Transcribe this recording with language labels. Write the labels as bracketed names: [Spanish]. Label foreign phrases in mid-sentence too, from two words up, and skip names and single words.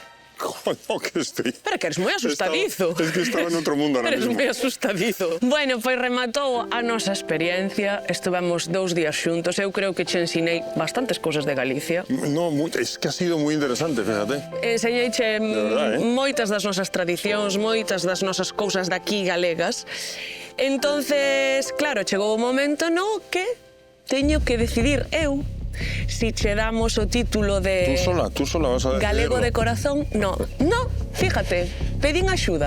[Spanish] No, que estoy... [Galician] Pero que eres moi asustadizo. [Spanish] Es que estaba en outro mundo ahora Eres mismo. [Galician] moi asustadizo. Bueno, pois rematou a nosa experiencia. Estuvemos 2 días xuntos. Eu creo que che ensinei bastantes cousas de Galicia. [Spanish] No, es que ha sido muy interesante, fíjate. [Galician] Enseñeiche [Spanish] verdad, [Galician] moitas das nosas tradicións, moitas das nosas cousas daqui galegas. Entonces, claro, chegou o momento no que teño que decidir eu si che damos o título de... [Spanish] Tú sola vas a decidirlo. [Galician] Galego de corazón. [Spanish] No, fíjate, [Galician] pedín axuda.